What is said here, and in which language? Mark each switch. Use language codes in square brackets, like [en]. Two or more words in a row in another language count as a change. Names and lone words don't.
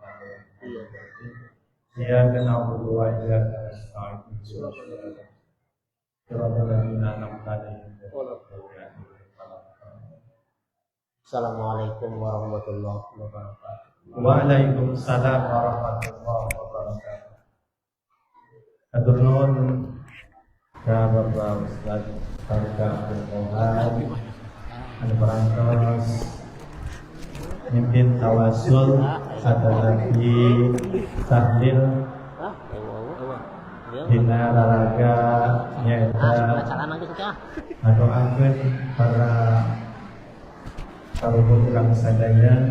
[ar] إياك نعبد وإياك نستعين. صراط الذين أنعمت عليهم غير المغضوب عليهم ولا الضالين. السلام عليكم ورحمة الله وبركاته. وعليكم السلام ورحمة الله وبركاته. [su] Hatur nuhun ka Bapak Ustaz Tarika Abdul Qahar anu parantos mimpin tawasul adalah di tahlil dina raraga nyaeta ngadoakeun para karuhun urang sadaya.